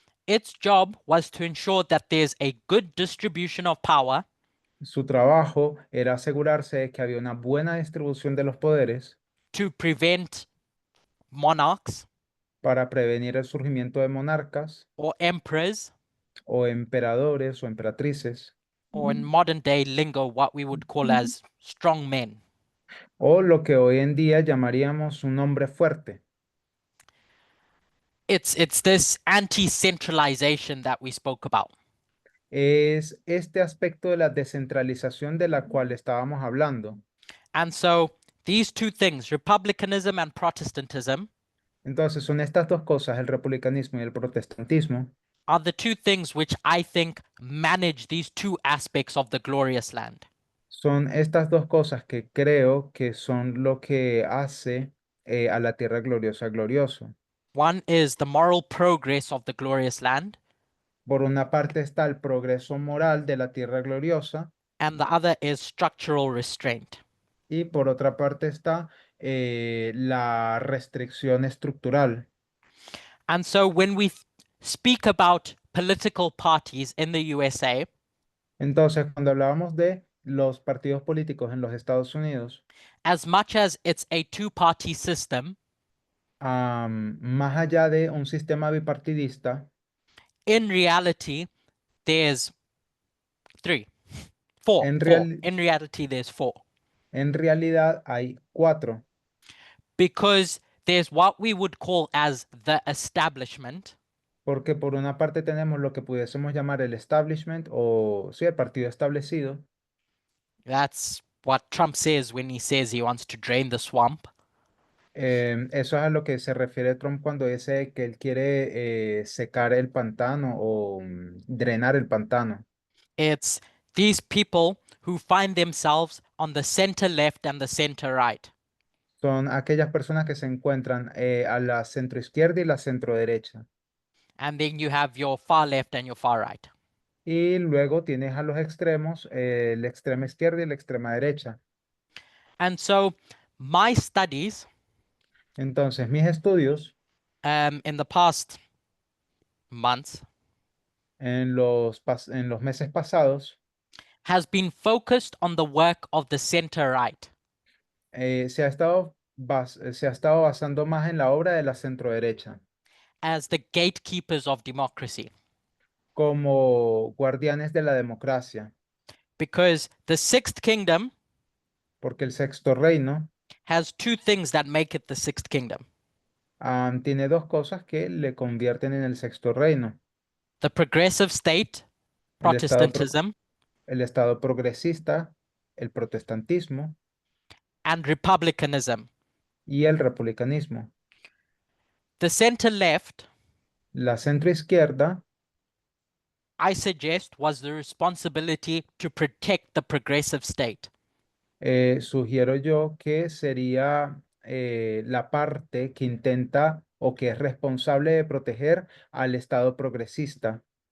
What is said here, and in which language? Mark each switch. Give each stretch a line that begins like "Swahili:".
English: its job was to ensure that there's a good distribution of power
Spanish: su trabajo era asegurarse de que había una buena distribución de los poderes
English: to prevent monarchs
Spanish: para prevenir el surgimiento de monarcas
English: or emperors,
Spanish: o emperadores o emperatrices,
English: or in modern day lingo, what we would call as strong men.
Spanish: o lo que hoy en día llamaríamos un hombre fuerte.
English: It's this anti-centralization that we spoke about.
Spanish: Es este aspecto de la descentralización de la cual estábamos hablando.
English: And so these two things, republicanism and Protestantism,
Spanish: Entonces, son estas dos cosas, el republicanismo y el protestantismo,
English: are the two things which I think manage these two aspects of the glorious land.
Spanish: son estas dos cosas que creo que son lo que hace a la tierra gloriosa glorioso.
English: One is the moral progress of the glorious land,
Spanish: Por una parte está el progreso moral de la tierra gloriosa
English: and the other is structural restraint.
Spanish: y por otra parte está la restricción estructural.
English: And so when we speak about political parties in the USA,
Spanish: Entonces, cuando hablábamos de los partidos políticos en los Estados Unidos,
English: as much as it's a two-party system,
Spanish: más allá de un sistema bipartidista,
English: in reality, there's four.
Spanish: En
English: In reality, there's four.
Spanish: en realidad hay 4,
English: Because there's what we would call as the establishment,
Spanish: porque por una parte tenemos lo que pudiésemos llamar el establishment o sí, el partido establecido.
English: that's what Trump says when he says he wants to drain the swamp.
Spanish: Eso es a lo que se refiere Trump cuando dice que él quiere secar el pantano o drenar el pantano.
English: It's these people who find themselves on the center left and the center right.
Spanish: Son aquellas personas que se encuentran a la centro izquierda y la centro derecha.
English: And then you have your far left and your far right.
Spanish: Y luego tienes a los extremos, la extrema izquierda y la extrema derecha.
English: And so my studies
Spanish: Entonces, mis estudios
English: in the past months
Spanish: en los meses pasados
English: has been focused on the work of the center right.
Spanish: se ha estado basando más en la obra de la centro derecha
English: As the gatekeepers of democracy,
Spanish: como guardianes de la democracia,
English: because the sixth kingdom
Spanish: porque el sexto reino
English: has two things that make it the sixth kingdom:
Spanish: tiene dos cosas que le convierten en el sexto reino.
English: the progressive state,
Spanish: El estado,
English: Protestantism,
Spanish: el estado progresista, el protestantismo
English: and republicanism.
Spanish: y el republicanismo.
English: The center left,
Spanish: La centro izquierda,
English: I suggest, was the responsibility to protect the progressive state.
Spanish: sugiero yo que sería la parte que intenta o que es responsable de proteger al estado progresista.